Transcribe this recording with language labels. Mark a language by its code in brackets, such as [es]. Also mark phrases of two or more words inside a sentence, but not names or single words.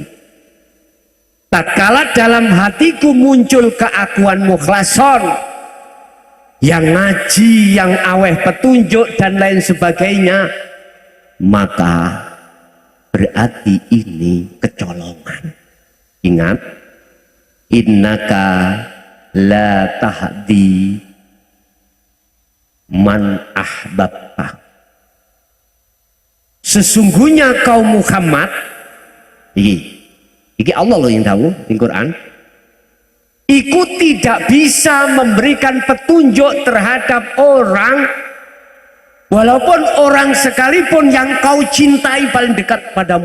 [id] Tatkala dalam hatiku muncul keakuan mukhlason, yang ngaji, yang aweh petunjuk dan lain sebagainya, maka berarti ini kecolongan. Ingat, [ar] إنك لا تهدي من أحببت. [id] Sesungguhnya kaum Muhammad, iki Allah loh yang tahu di Quran, iku tidak bisa memberikan petunjuk terhadap orang, walaupun orang sekalipun yang kau cintai paling dekat padamu.